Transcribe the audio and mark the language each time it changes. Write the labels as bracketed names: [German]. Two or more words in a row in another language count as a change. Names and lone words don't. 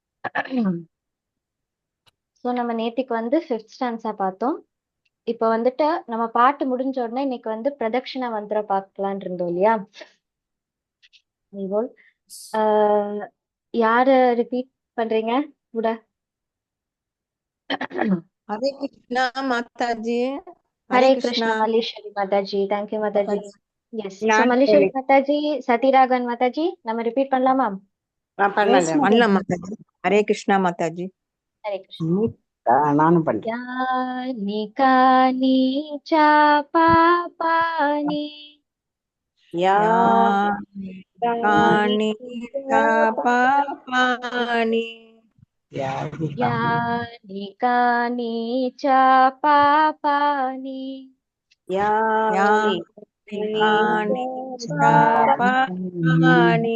[Tamil] ஸோ நம்ம நேத்திக்கு வந்து [English] fifth stanza [Tamil] பார்த்தோம். இப்போ வந்துட்டு நம்ம பாட்டு முடிஞ்ச உடனே இன்னைக்கு வந்து பிரதட்சிணா மந்திரம் பார்க்கலான் இருந்தோம் இல்லையா? அதுபோல் யாரு ரிப்பீட் பண்றீங்க கூட? [Hindi] हरे कृष्णा माता जी। [Tamil] ஹரே [Hindi] हरे कृष्णा [Tamil] கிருஷ்ணா மல்லேஸ்வரி மாதாஜி. தேங்க்யூ [Hindi] माता [Tamil] மாதாஜி. [Hindi] जी। [English] Yes. So [Tamil] நான் மல்லேஸ்வரி மாதாஜி, சத்யராகவன் மாதாஜி, நம்ம ரிப்பீட் பண்ணலாமா? [Hindi] பண்ணலாம் माता जी। हरे कृष्णा माता जी। [Tamil] ஹரே கிருஷ்ணா. நானும் பண்றேன். [Sanskrit] यानि कानि च पापानि यानि कानि च पापानि यानि कानि च पापानि यानि कानि च पापानि